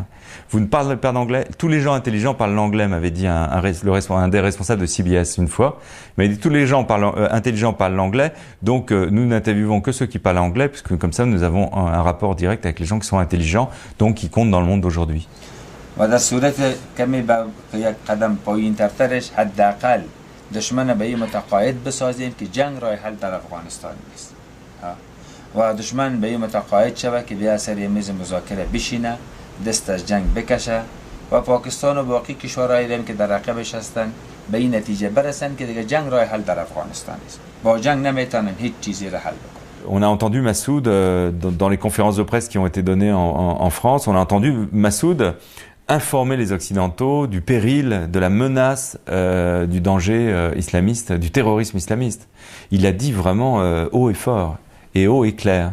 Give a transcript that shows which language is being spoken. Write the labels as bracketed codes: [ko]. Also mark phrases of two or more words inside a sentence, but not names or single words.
[fr] Vous ne parlez pas d'anglais, tous les gens intelligents parlent l'anglais, m'avait dit un des responsables de CBS une fois. Il m'a dit tous les gens intelligents parlent l'anglais, donc nous n'interviewons que ceux qui parlent anglais, puisque comme ça nous avons un rapport direct avec les gens qui sont intelligents, donc qui comptent dans le monde d'aujourd'hui. [fa] دشمن به متقاعد بسازیم که جنگ راه حل در افغانستان نیست و دشمن به متقاعد شود که بیا سر میز مذاکره بشینه دست از جنگ بکشه و پاکستان و باقی کشورهای دیگه که در رقبش هستن به این نتیجه برسن که دیگه جنگ راه حل در افغانستان نیست با جنگ نمیتونن هیچ چیزی را حل بکنن. [fr] On a entendu Massoud dans les conférences de presse qui ont été données en France, on a entendu Massoud informer les Occidentaux du péril, de la menace, du danger islamiste, du terrorisme islamiste. Il a dit vraiment haut et fort, et haut et clair.